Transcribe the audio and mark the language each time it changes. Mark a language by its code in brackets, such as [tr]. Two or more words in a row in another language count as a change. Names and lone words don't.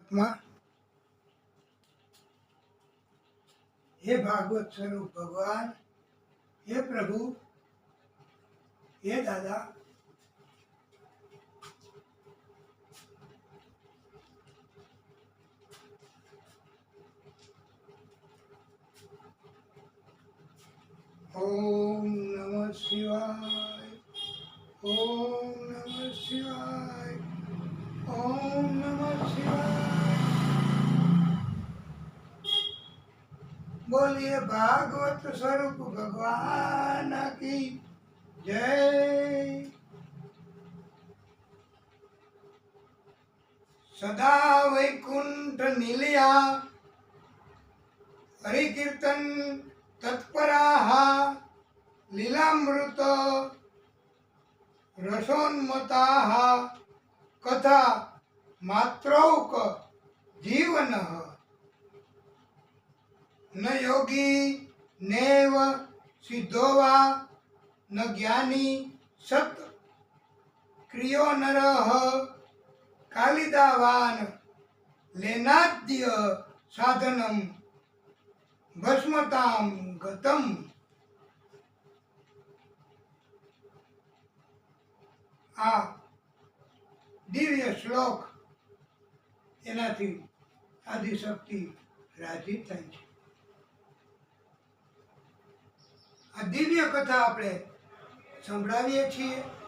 [hi] માં हे भागवत स्वरूप भगवान, हे प्रभु, हे दादा, ओम नमः शिवाय, ओम नमः शिवाय, ओम नमः शिवाय। बोलिए भागवत स्वरूप भगवान की जय। [sa] सदा वैकुंठ निलया हरिकीर्तन तत्पराः लीलामृत रसोन्मताः कथा मात्रौक जीवनः न योगी नैव सिद्धो वा न ज्ञानी सत् क्रियो नरः कालिदावान लेनाद्य साधनम भस्मताम गतम। [gu] आ દિવ્ય શ્લોક એનાથી આદિશક્તિ રાજી થાય છે। આ દિવ્ય કથા આપણે સંભળાવીએ છીએ।